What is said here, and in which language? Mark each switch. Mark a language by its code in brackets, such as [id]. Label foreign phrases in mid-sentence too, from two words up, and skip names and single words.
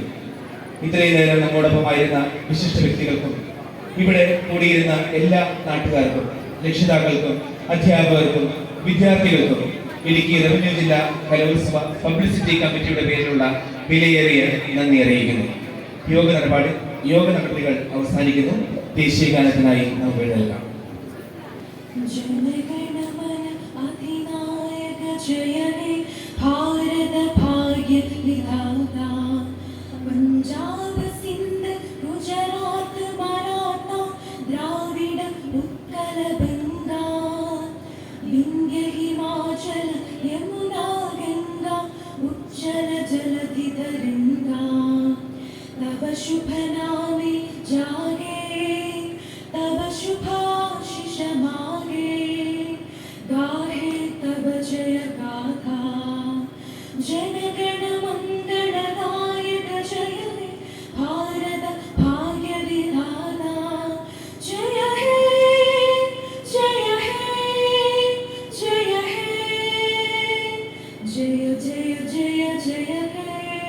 [ml] ഇത്രയും നേരം നമ്മോടൊപ്പമായിരുന്ന വിശിഷ്ട വ്യക്തികൾക്കും ഇവിടെ കൂടിയിരുന്ന എല്ലാ നാട്ടുകാർക്കും, രക്ഷിതാക്കൾക്കും, അധ്യാപകർക്കും, വിദ്യാർത്ഥികൾക്കും ഇടുക്കി റവന്യൂ ജില്ലാ കലോത്സവ പബ്ലിസിറ്റി കമ്മിറ്റിയുടെ പേരിലുള്ള വിലയേറിയ നന്ദി അറിയിക്കുന്നു. യോഗ നടപടികൾ അവസാനിക്കുന്നു. ദേശീയ ഗാനത്തിനായി നമുക്ക് എഴുന്നേൽക്കാം. [bn] পঞ্জাব সিন্ধু গুজরাট মরাঠা দ্রাবিড় উৎকল বঙ্গ বিন্ধ্য হিমাচল যমুনা গঙ্গা উচ্ছল জলধি তরঙ্গ তব শুভ নামে জাগে তব শুভ আশিস মাগে গাহে তব জয় গাথা জনগণ মঙ্গলদায়ক জয় হে ভারত ভাগ্য বিধাতা জয় হে জয় হে জয় হে জয় জয় জয় জয় হে